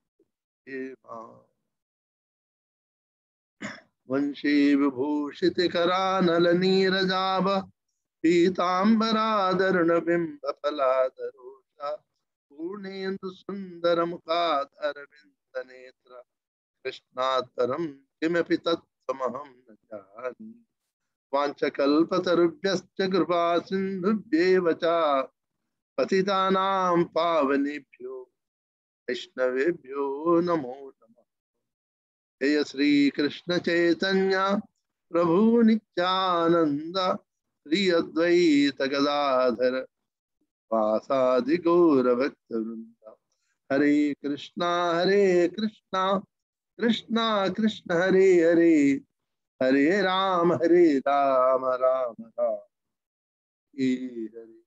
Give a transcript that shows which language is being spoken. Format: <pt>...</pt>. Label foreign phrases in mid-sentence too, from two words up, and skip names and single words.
<sa>వంశీ విభూషితి కరానల నీరజాభ పీతాంబరాదరుణ బింబ ఫలాదరోష పూర్ణేందు సుందర ముఖాధరవింద నేత్ర కృష్ణాత్తరం కిమపి తత్సమహం న జాని. వాంఛకల్పతరుభ్యశ్చ కృపా సింధుభ్యేవ చ పతితానాం పావనేభ్యో వైష్ణవేభ్యో నమో నమః. జయ శ్రీ కృష్ణ చైతన్య ప్రభు నిత్యానంద శ్రీ అద్వైత గదాధర వాసాది గౌర భక్త వృంద. హరే కృష్ణ కృష్ణ కృష్ణ హరే హరే హరే రామ రామ రామ హరే.</sa>